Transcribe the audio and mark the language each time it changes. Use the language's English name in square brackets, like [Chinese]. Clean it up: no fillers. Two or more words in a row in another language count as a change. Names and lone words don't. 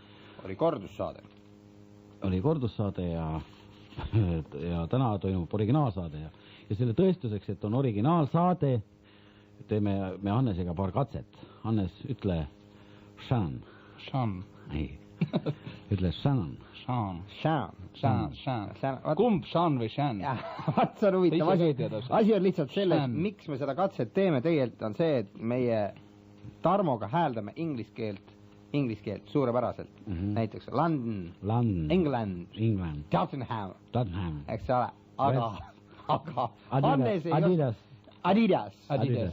[Estonian] Oli kordussaade. Oli kordussaade ja täna toimub originaalsaade ja selle tõestuseks, et on originaalsaade, teeme me Hannesega paar katset. Hannes, ütle Shan. Shan. Ei, ütle Shan. Shan. Shan. Shan. Shan. Kumb Shan või Shan? Vaat see on huvitav asi on lihtsalt selles, miks me seda katset teeme tegelikult on see, et meie Tarmoga hääldame inglise keelt suurepäraselt. Näiteks London, England, Tottenham, eks ole, aga Hannes ei Adidas.